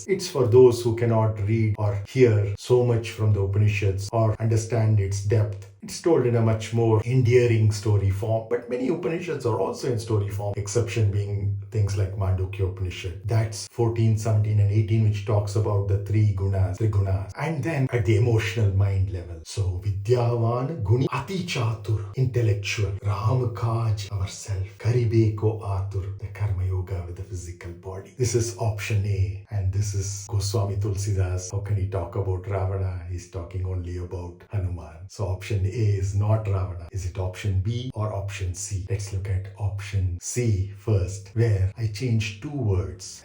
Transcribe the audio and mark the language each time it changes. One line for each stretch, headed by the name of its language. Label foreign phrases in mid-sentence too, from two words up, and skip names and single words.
English: It's for those who cannot read or hear so much from the Upanishads or understand its depth. It's told in a much more endearing story form, but many Upanishads are also in story form, exception being things like Muṇḍakōpaniśad. That's 14, 17 and 18, which talks about the three gunas, triguṇās. And then at the emotional mind level.
Awadhi: So विद्यावान, गुणी, अति-चातुर, intellectual, राम काज, ourself, करिबे आतुर,
English: the karma yoga with the physical body. This is option A, and this is Goswami Tulsidas. How can he talk about Ravana? He's talking only about Hanumān. So option A is not Ravana. Is it option B or option C? Let's look at option C first, where I changed two words.